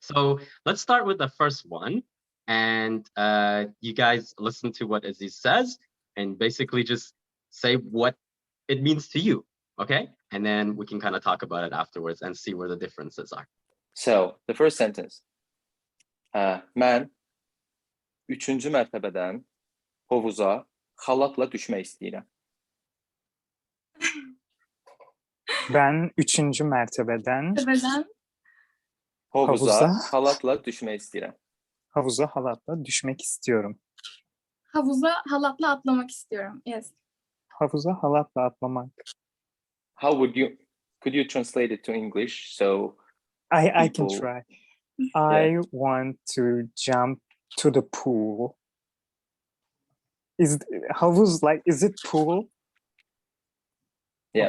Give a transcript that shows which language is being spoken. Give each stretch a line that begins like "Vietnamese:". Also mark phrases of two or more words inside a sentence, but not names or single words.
English: So let's start with the first one. And you guys listen to what Aziz says and basically just say what it means to you. Okay? And then we can kind of talk about it afterwards and see where the differences are. So the first sentence.
Azerbaijani: Mən 3-cü mərtəbədən hovuza xalatla düşmək istəyirəm.
Turkish: Ben 3. mertebeden
Azerbaijani: Hovuza halatla düşmək istəyirəm.
Turkish: Havuza halatla düşmek istiyorum. Havuza halatla atlamak istiyorum.
English: Yes. Havuza halatla atlamak. Could you translate it to English? So I can try. I want to jump to the pool. Is it pool? Yeah.